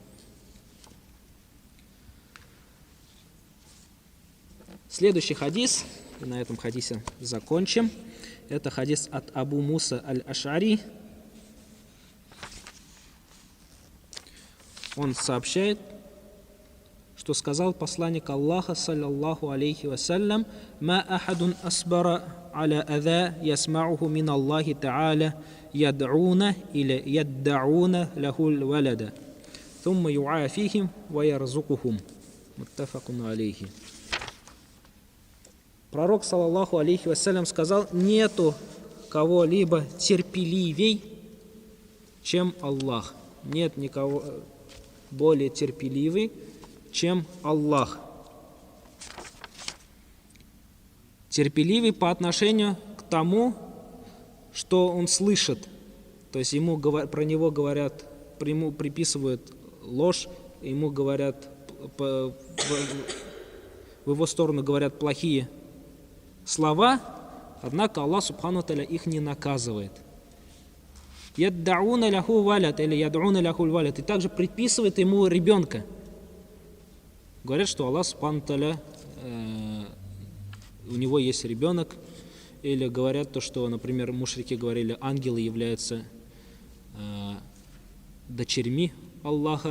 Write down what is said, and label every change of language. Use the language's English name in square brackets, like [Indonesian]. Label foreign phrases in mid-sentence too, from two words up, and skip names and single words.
[Russian] Следующий хадис, и на этом хадисе закончим. Это хадис от Абу Муса аль-Аш'ари. Он сообщает, что сказал посланник Аллаха, [Arabic] صلى الله عليه وسلم: «ما أحد أصبر على أذى يسمعه من الله تعالى يدعون или يدّعون له الولد ثم يعافيهم ويرزقهم». متفق عليه. [Russian] Пророк, [Arabic] صلى الله عليه وسلم, [Russian] сказал: нету кого-либо терпеливей, чем Аллах. Нет никого более терпеливый, чем Аллах. Терпеливый по отношению к тому, что он слышит. То есть про него говорят, ему приписывают ложь, ему говорят, в его сторону говорят плохие слова, однако Аллах [Arabic] سبحانه وتعالى [Russian] их не наказывает. [Arabic] يدّعون له ولد или يدعون له ولد, [Russian] и также приписывает ему ребенка. Говорят, что Аллах [Arabic] سبحانه وتعالى, [Russian] у него есть ребенок, или говорят то, что, например, мушрики говорили, ангелы являются дочерьми Аллаха.